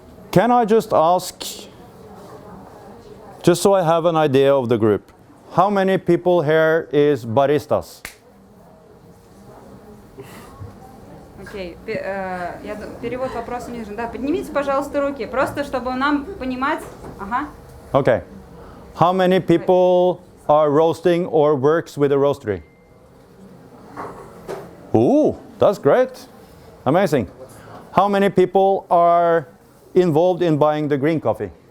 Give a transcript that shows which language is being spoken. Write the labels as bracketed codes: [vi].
[en] Can I just ask, just so I have an idea of the group, how many people here is baristas? [ru] окей, перевод вопроса не нужен. Да, поднимите, пожалуйста, руки, просто чтобы нам понимать. Ага. [en] Okay. How many people are roasting or works with a roastery? Ooh, that's great. Amazing. How many people are involved in buying the green coffee?